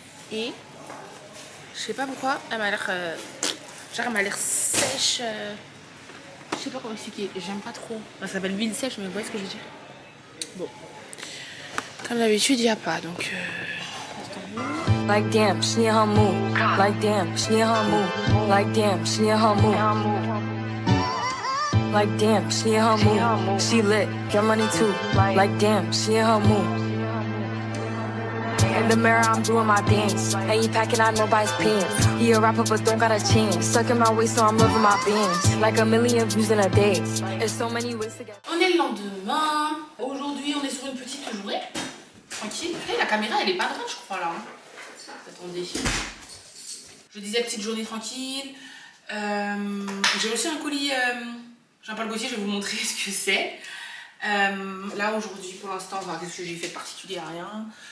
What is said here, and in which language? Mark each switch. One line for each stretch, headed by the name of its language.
French: Et je sais pas pourquoi elle m'a l'air genre elle m'a l'air sèche, je sais pas comment expliquer, j'aime pas trop. Ça s'appelle l'huile sèche, mais vous voyez ce que je veux dire. Bon, comme d'habitude il n'y a pas, donc
English: like damn, she in her mood. Like damn, she in her mood. Like damn, she in her mood. Like damn, she in her mood. She lit, get money too. Like damn, she in her mood. In the mirror, I'm doing my dance. Ain't you packing out nobody's pants. He a rapper, but don't got a chance. Sucking my waist, so I'm loving my bands. Like a million views in a day. There's so many ways to get.
French: On est le lendemain. Aujourd'hui, on est sur une petite journée. Tranquille. La caméra, elle est pas droite, je crois, là. Hein. Attendez. Je disais petite journée tranquille. J'ai reçu un colis Jean-Paul Gaultier, je vais vous montrer ce que c'est. Là, aujourd'hui, pour l'instant, qu'est-ce que j'ai fait de particulier? Rien.